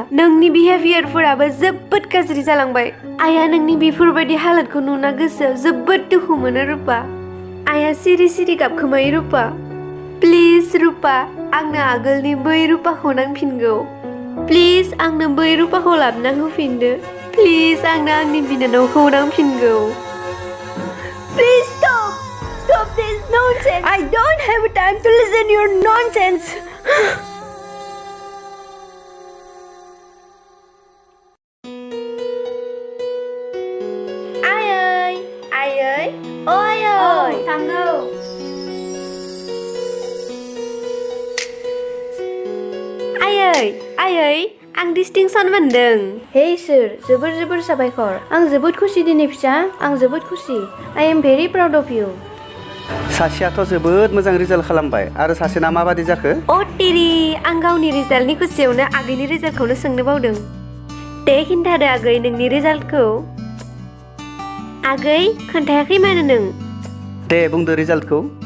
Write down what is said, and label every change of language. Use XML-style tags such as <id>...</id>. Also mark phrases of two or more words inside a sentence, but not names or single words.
<brx>नोंनि बिहेभियारफोराबो जोबोद गाज्रि जालांबाय। आइया नोंनि बेफोरबायदि हालोदखौ नुना गोसोआव जोबोद दुखु मोनो रुपा। आइया सिरि सिरि गाबखोमायो रुपा। प्लिज रुपा, आंनो आगोलनि बै रुपाखौ नांफिनगौ। प्लिज आंनो बै रुपाखौ लाबोना होफिनदो। प्लिज आंनो आंनि बिनानावखौ नांफिनगौ।</brx> <en>Please stop! Stop this nonsense! I don't have time to listen to your nonsense!</en> <brx>आयै, आयै, ओ आयै। थांगौ। आयै, आं डिस्टिंसन मोनदों। हे इसोर, जोबोर साबायखर। आं जोबोद खुसि दिनै फिसा, आं जोबोद खुसि।</brx> <en>I am very proud of you.</en> <brx>सासेयाथ' जोबोद मोजां रिजाल्ट खालामबाय आरो सासेना माबादि जाखो? अ टिरि, आं गावनि रिजाल्टनि खुसियावनो आगैनि रिजाल्टखौनो सोंनो बावदों। दे खिन्थादो आगै नोंनि रिजाल्टखौ। आगै खोन्थायाखै मानो नों? दे बुंदो रिजाल्टखौ।</brx>